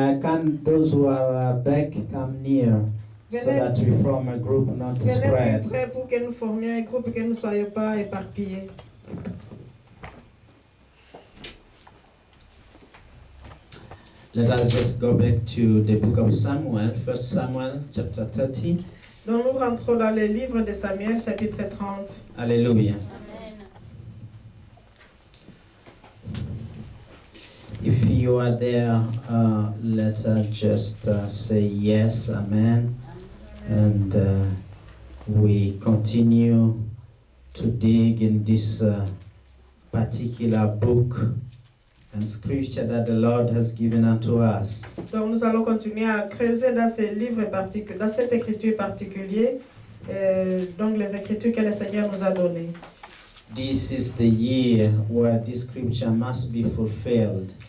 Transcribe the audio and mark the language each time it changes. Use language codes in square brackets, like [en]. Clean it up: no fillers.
[en] Can those who are back come near so that we form a group, not to [fr] Venez [en] spread? [fr] plus près pour que nous formions un groupe et que nous ne soyons pas éparpillés. [en] Let us just go back to the book of Samuel, 1 Samuel chapter 30. [fr] Donc nous rentrons dans le livre de Samuel, chapitre 30. [en] Hallelujah. If you are there, let us just say yes, amen. And we continue to dig in this particular book and scripture that the Lord has given unto us. [fr] Donc nous allons continuer à creuser dans ce livre particulier, dans cette écriture particulière, donc les écritures que le Seigneur nous a données. [en] This is the year where this scripture must be fulfilled.